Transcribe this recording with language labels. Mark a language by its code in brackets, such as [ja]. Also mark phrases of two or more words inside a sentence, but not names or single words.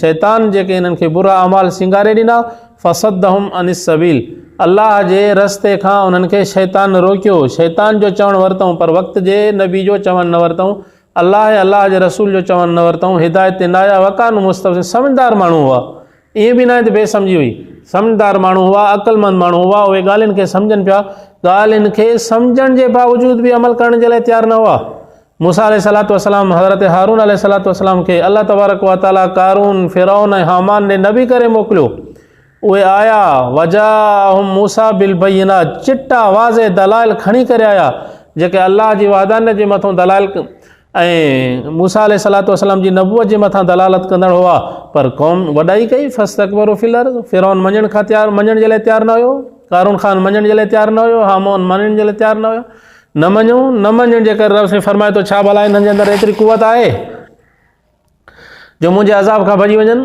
[sd] शैतान जेके इन्हनि खे बुरा अमाल सिंगारे ॾिना, [ar] فصدهم عن السبيل, [sd] अल्लाह जे रस्ते खां उन्हनि खे शैतान रोकियो, शैतान जो चवणु वरितऊं पर वक़्त जे नबी जो चवणु न वरितऊं, अल्लाह जे रसूल जो चवणु न वरितऊं, हिदायत ते न आया, [ar] وكانوا مستبصرين, [sd] समझदार माण्हू हुआ, ईअं बि न आहे त बेसमझी हुई, समझदार माण्हू हुआ, अक़लमंद माण्हू हुआ, उहे ॻाल्हियुनि खे सम्झनि पिया, ॻाल्हियुनि खे सम्झण जे बावजूद बि अमल करण जे लाइ तयारु न हुआ। मूसा [ar] عليه الصلاة والسلام, [sd] हज़रत हारून [ar] عليه الصلاة والسلام [sd] खे [ar] الله تبارك وتعالى [sd] कारून, फिरौन ऐं हामान ॾे नबी करे मोकिलियो, उहे आया, [ar] وجاءهم موسى بال [sd] बय्यिनात, चिटा वाज़े दलाइल खणी करे आया, जेके अल्लाह जी वादानियत जे मथां दलाइल ऐं मूसा [ar] عليه الصلاة والسلام [sd] जी नबूअत जे मथां दलालत कंदड़ हुआ, पर क़ौम वॾाई कई, [ar] فاستكبروا في الأرض, [sd] फिरौन मञण जे लाइ तयारु न हुयो, कारून ख़ान मञण जे लाइ तयारु न हुयो, हामान मञण जे लाइ तयारु न हुयो, न मञण जे करे रब साईं फरमाए थो, छा भला हिननि जे अंदरि एतिरी कुवत आहे जो मुंहिंजे अज़ाब खां भॼी वञनि?